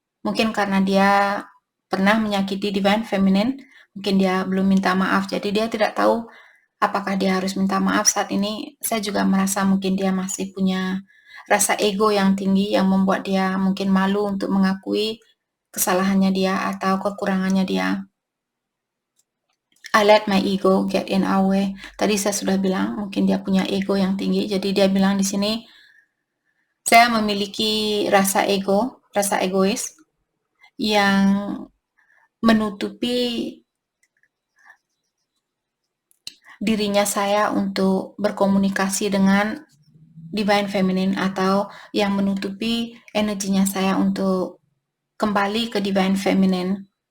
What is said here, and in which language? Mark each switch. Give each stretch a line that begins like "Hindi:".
Indonesian: Mungkin karena dia pernah menyakiti divine feminine, mungkin dia belum minta maaf, jadi dia tidak tahu apakah dia harus minta maaf saat ini. Saya juga merasa mungkin dia masih punya rasa ego yang tinggi yang membuat dia mungkin malu untuk mengakui kesalahannya dia atau kekurangannya dia.
English: I let my ego get in our way.
Indonesian: Tadi saya sudah bilang mungkin dia punya ego yang tinggi, jadi dia bilang di sini, saya memiliki rasa ego, rasa egois yang menutupi dirinya saya untuk berkomunikasi dengan divine feminine atau yang menutupi energinya saya untuk kembali ke divine feminine.